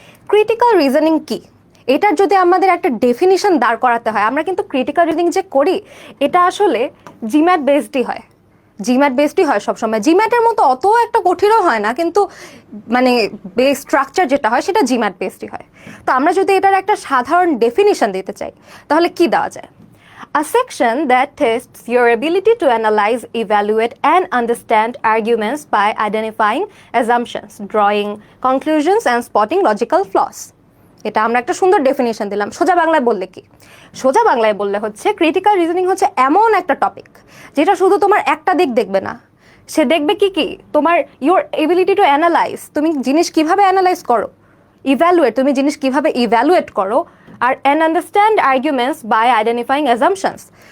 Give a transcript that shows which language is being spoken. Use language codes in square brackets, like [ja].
[bn] Critical reasoning কি, এটার যদি আমাদের একটা ডেফিনিশন দাঁড় করাতে হয়, আমরা কিন্তু ক্রিটিক্যাল রিজনিং যে করি এটা আসলে জিম্যাট বেসডই হয়। জিম্যাট বেসডই হয় সবসময়। জিম্যাটের মতো অত একটা কঠিনও হয় না, কিন্তু মানে বেস স্ট্রাকচার যেটা হয় সেটা জিম্যাট বেসডই হয়। তো আমরা যদি এটার একটা সাধারণ ডেফিনিশন দিতে চাই, তাহলে কি দেওয়া যায়? [en] A section that tests your ability to analyze, evaluate, and understand arguments by identifying assumptions, drawing conclusions, and spotting logical flaws. [bn] এটা আমরা একটা সুন্দর ডেফিনেশন দিলাম। সোজা বাংলায় বললে কি? সোজা বাংলায় বললে হচ্ছে ক্রিটিক্যাল রিজনিং হচ্ছে এমন একটা টপিক যেটা শুধু তোমার একটা দিক দেখবে না, সে দেখবে কি কি তোমার [en] your ability to analyse, [bn] তুমি জিনিস কিভাবে অ্যানালাইজ করো, ইভ্যালুয়েট, তুমি জিনিস কিভাবে ইভ্যালুয়েট করো, আর [en] And understand arguments by identifying assumptions.